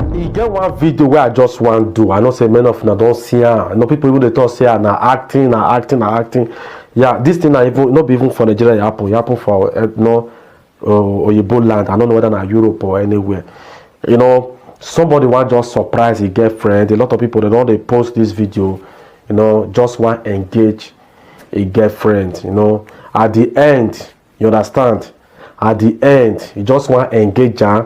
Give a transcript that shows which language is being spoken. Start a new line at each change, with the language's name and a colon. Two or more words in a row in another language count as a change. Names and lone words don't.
Nigerian Pidgin: get one video where I just want to do. I know say many of you don't see her. I know people even they talk say na acting. Yeah, this thing na even not be even for Nigeria. It happen for Oyibo land. I don't know whether na Europe or anywhere. You know, somebody want just surprise his girlfriend. A lot of people they post this video. You know, just want engage a girlfriend. You know, at the end, you understand. At the end, you just want engage her.